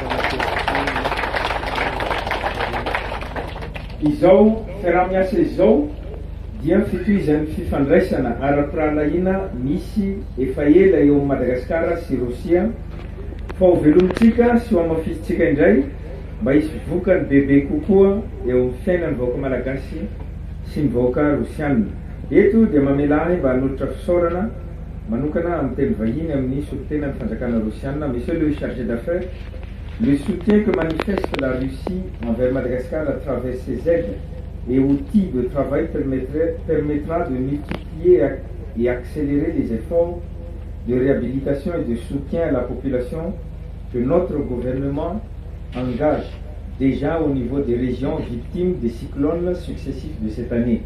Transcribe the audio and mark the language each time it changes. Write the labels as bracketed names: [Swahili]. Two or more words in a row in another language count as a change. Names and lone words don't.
[Malagasy] Izao fiaraha-miasa izao dia fitohizan'ny fifandraisana ara-pirahalaina misy efa ela eo amin'ny Madagasikara sy Rosia fa ho velomitsika sy ho amafisitsika indray mba hisy vokany bebe kokoa eo amin'ny fiainany vahoaka malagasy sy ny vahoaka rosianina. Eto dia mamela ahy mba hanolotra fisaorana manokana amin'ny teny vahiny amin'ny solitenan'ny fanjakana rosianina. [French] Monsieur le chargé d'affaires, le soutien que manifeste la Russie envers Madagascar à travers ses aides et outils de travail permettra de multiplier et accélérer les efforts de réhabilitation et de soutien à la population que notre gouvernement engage déjà au niveau des régions victimes des cyclones successifs de cette année.